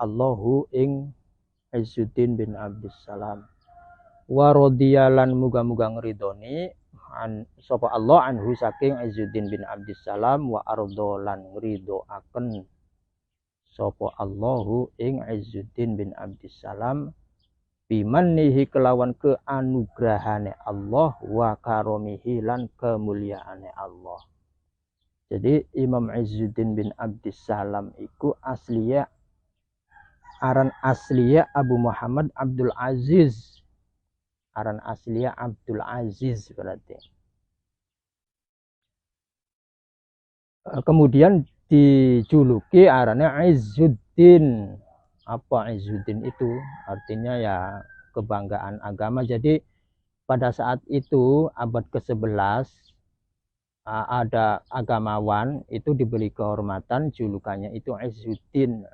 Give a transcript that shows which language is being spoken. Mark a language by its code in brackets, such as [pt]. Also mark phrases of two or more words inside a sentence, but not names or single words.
[jv] Allahu ing Izzuddin bin Abdissalam, [ar] ورضي [jv] muga-muga ngridoni sapa Allah anhu saking Izzuddin bin Abdissalam, [ar] وأرضى [jv] ngridoaken sapa Allahu ing Izzuddin bin Abdissalam, bimannihi kelawan keanugrahane Allah, [ar] وكرمه [jv] lan kemuliaane Allah. Jadi Imam Izzuddin bin Abdissalam iku asliya, aran asliya Abu Muhammad Abdul Aziz, aran asliya Abdul Aziz berarti. [id] Kemudian dijuluki arane Izzuddin. Apa Izzuddin itu? Artinya ya kebanggaan agama. Jadi pada saat itu abad ke-11 ada agamawan itu diberi kehormatan, julukannya itu Izzuddin.